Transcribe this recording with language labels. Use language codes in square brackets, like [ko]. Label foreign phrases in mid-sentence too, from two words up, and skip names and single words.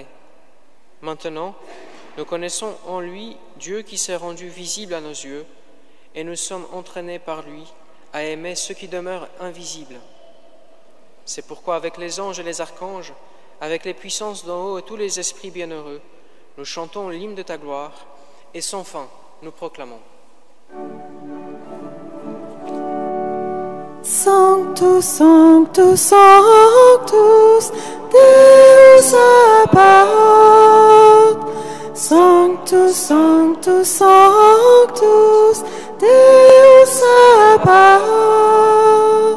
[fr] Maintenant, nous connaissons en lui Dieu qui s'est rendu visible à nos yeux, et nous sommes entraînés par lui à aimer ceux qui demeurent invisibles. C'est pourquoi avec les anges et les archanges, avec les puissances d'en haut et tous les esprits bienheureux, nous chantons l'hymne de ta gloire, et sans fin nous proclamons. [la] Sanctus, Sanctus, Sanctus, Deus apart. Sanctus, Sanctus, Sanctus, Deus apart.